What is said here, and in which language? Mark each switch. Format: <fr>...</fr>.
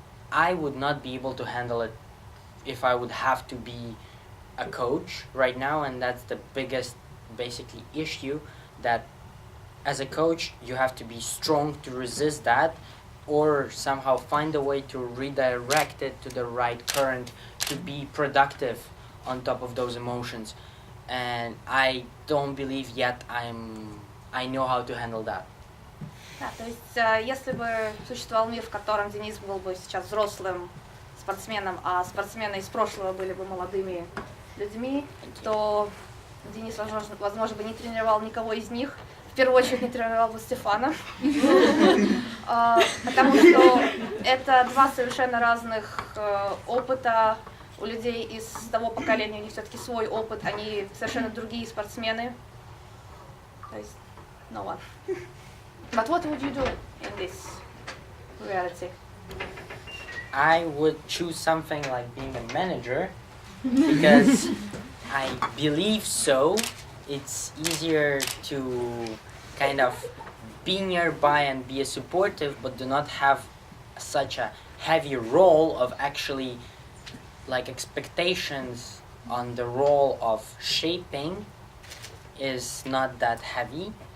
<en>I would not be able to handle it if I would have to be a coach right now, and that's the biggest basically issue, that as a coach you have to be strong to resist that, or somehow find a way to redirect it to the right current to be productive on top of those emotions. And I don't believe yet I know how to handle that.</en> <ru>Да, то есть, если бы существовал мир, в котором Денис был бы сейчас взрослым спортсменом, а спортсмены из прошлого были бы молодыми людьми, то Денис, возможно, бы не тренировал никого из них. В первую очередь не тренировал бы Стефана, потому что это два совершенно разных опыта. У людей из того поколения, у них все-таки свой опыт, они совершенно другие спортсмены. То есть,</ru> <en>no one. But what would you do in this reality? I would choose something like being a manager, because I believe so. It's easier to kind of be nearby and be a supportive, but do not have such a heavy role of actually like expectations on the role of shaping is not that heavy.</en>